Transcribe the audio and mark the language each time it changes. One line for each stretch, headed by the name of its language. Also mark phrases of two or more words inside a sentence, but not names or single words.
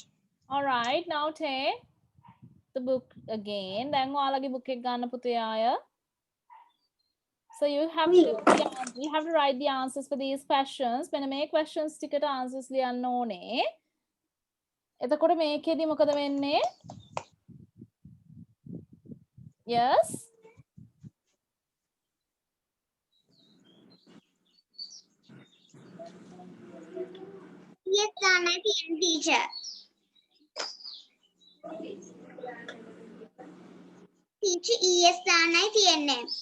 English: All right, now take the book again.
Sinhala: Then ඔයාලගේ book එක ගන්න පුතේ ආය.
English: So you have to write the answers for these questions.
Sinhala: මෙන්න මේ questions ටිකට answers ලියන්න ඕනේ. එතකොට මේකෙදි මොකද වෙන්නේ?
English: Yes. Yes, Dana, teacher. Teacher, yes, Dana, TNM.